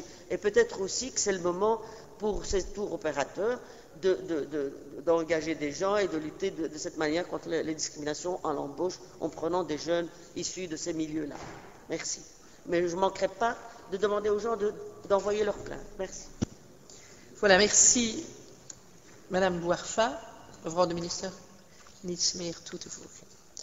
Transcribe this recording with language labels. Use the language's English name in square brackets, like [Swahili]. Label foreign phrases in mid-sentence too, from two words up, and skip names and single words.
[French] Et peut-être aussi que c'est le moment pour ces tours opérateurs d'engager des gens et de lutter de cette manière contre les discriminations en l'embauche en prenant des jeunes issus de ces milieux-là. Merci. Mais je ne manquerai pas de demander aux gens d'envoyer leurs plaintes. Merci. Voilà, merci Madame Bouarfa. [Dutch] Mevrouw de minister, niets meer toe te voegen.